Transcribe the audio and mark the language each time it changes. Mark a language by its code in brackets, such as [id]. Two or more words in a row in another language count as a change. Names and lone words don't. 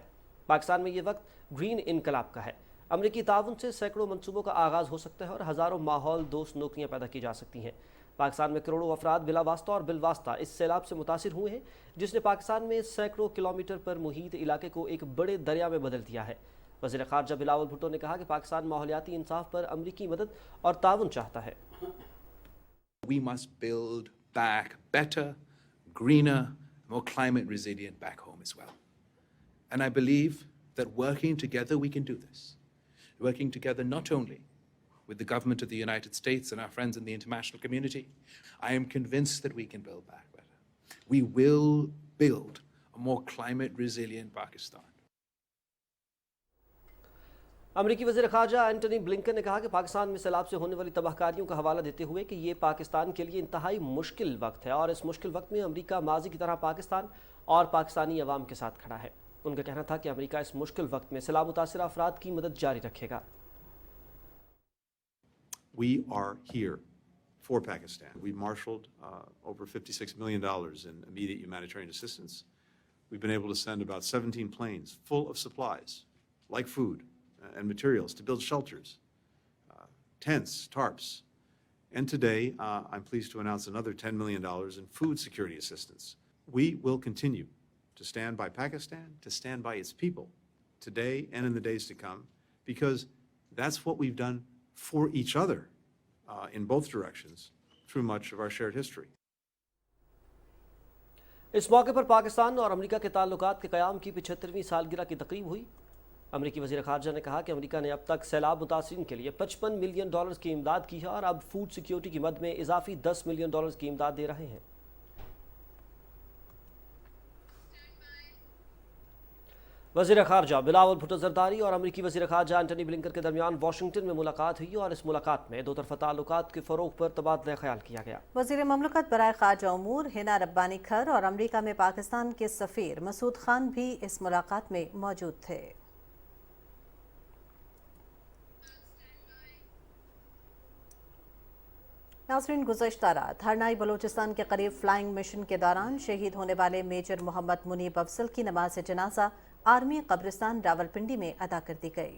[ur] پاکستان میں یہ وقت گرین انقلاب کا ہے۔ امریکی تعاون سے سینکڑوں منصوبوں کا آغاز ہو سکتا ہے اور ہزاروں ماحول دوست نوکریاں پیدا کی جا سکتی ہیں۔ پاکستان میں کروڑوں افراد بلا واسطہ اور بالواسطہ اس سیلاب سے متاثر ہوئے ہیں، جس نے پاکستان میں سینکڑوں کلومیٹر پر محیط علاقے کو ایک بڑے دریا میں بدل دیا ہے۔ وزیر خارجہ بلاول بھٹو نے کہا کہ پاکستان ماحولیاتی انصاف پر امریکی مدد اور تعاون چاہتا ہے۔ [en] We must build back better, greener, more climate resilient back home as well. And I believe that working together we can do this. Working together not only with the government of the United States and our friends in the international community, I am convinced that we can build back better. We will build a more climate resilient Pakistan. [ur] امریکی وزیر خارجہ انٹونی بلنکن نے کہا کہ پاکستان میں سیلاب سے ہونے والی تباہ کاریوں کا حوالہ دیتے ہوئے کہ یہ پاکستان کے لیے انتہائی مشکل وقت ہے اور اس مشکل وقت میں امریکہ ماضی کی طرح پاکستان اور پاکستانی عوام کے ساتھ کھڑا ہے. ان کا کہنا تھا کہ امریکہ اس مشکل وقت میں سیلاب متاثر افراد کی مدد جاری رکھے گا. [en] We are here for Pakistan. We marshaled over $56 million in immediate humanitarian assistance. We've been able to send about 17 planes full of supplies, like food and materials, to build shelters, tents, tarps. And today, I'm pleased to announce another $10 million in food security assistance. We will continue to stand by Pakistan, to stand by its people, today and in the days to come, because that's what we've done for each other in both directions through much of our shared history. [ur] اس موقع پر پاکستان اور امریکہ کے تعلقات کے قیام کی 75ویں سالگرہ کی تقریب ہوئی. امریکی وزیر خارجہ نے کہا کہ امریکہ نے اب تک سیلاب متاثرین کے لیے $55 ملین کی امداد کی ہے اور اب [en] food security [ur] کی مد میں اضافی $10 ملین کی امداد دے رہے ہیں. وزیر خارجہ بلاول بھٹو زرداری اور امریکی وزیر خارجہ انٹونی بلنکن کے درمیان واشنگٹن میں ملاقات ہوئی اور اس ملاقات میں دو طرفہ تعلقات کے فروغ پر تبادلہ خیال کیا گیا. وزیر مملکت برائے خارجہ امور حنا ربانی کھر اور امریکہ میں پاکستان کے سفیر مسعود خان بھی اس ملاقات میں موجود تھے. ناظرین، گزشتہ رات ہرنائی بلوچستان کے قریب [en] flying mission [ur] کے دوران شہید ہونے والے میجر محمد منیب افضل کی نماز جنازہ آرمی قبرستان راولپنڈی میں ادا کر دی گئی.